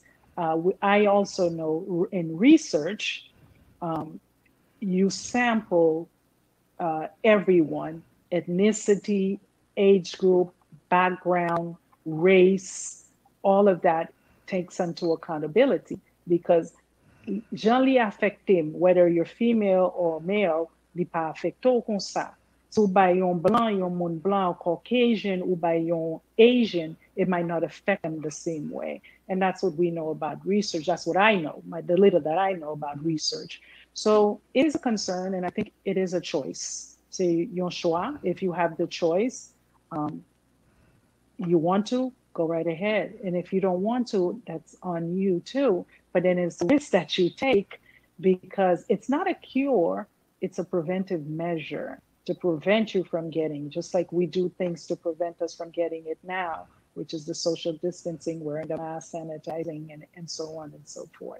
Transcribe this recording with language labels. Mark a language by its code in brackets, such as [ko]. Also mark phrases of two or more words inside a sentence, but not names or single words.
[en] I also know in research, you sample everyone, ethnicity, age group, background, race, all of that takes into accountability because Jean [ht] li affecté, [en] whether you're female or male, [ht] li pa affecté comme ça. [en] So by [ht] yon blanc, yon moun blanc, [en] Caucasian, or by yon Asian, it might not affect them the same way. And that's what we know about research. That's what I know, the little that I know about research. So it is a concern, and I think it is a choice. [ht] C'est yon choix. [en] If you have the choice, you want to, go right ahead. And if you don't want to, that's on you too. But then it's the risk that you take because it's not a cure, it's a preventive measure to prevent you from getting, just like we do things to prevent us from getting it now, which is the social distancing, wearing the mask, sanitizing, and so on and so forth.